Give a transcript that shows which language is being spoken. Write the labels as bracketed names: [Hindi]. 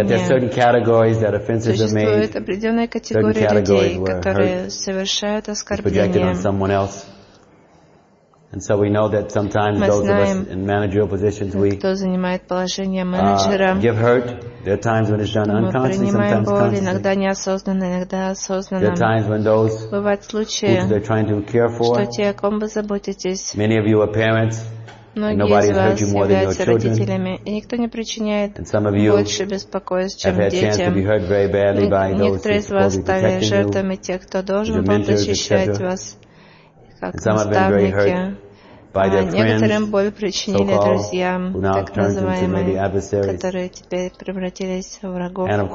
[English] That there are certain categories that offenses are made. [Russian] Существует определенная категория людей, которые совершают оскорбления. [English] And so we know that sometimes those of us in managerial positions, we give hurt. There are times when it's done unconsciously, sometimes consciously. There are times when those who they're trying to care for. Many of you are parents. [Russian] Многие из вас являются родителями, и никто не причиняет больше беспокойств, чем детям. Некоторые из вас стали жертвами тех, кто должен был защищать вас, как наставники. Некоторым боль причинили друзья, так называемые, которые теперь превратились в врагов.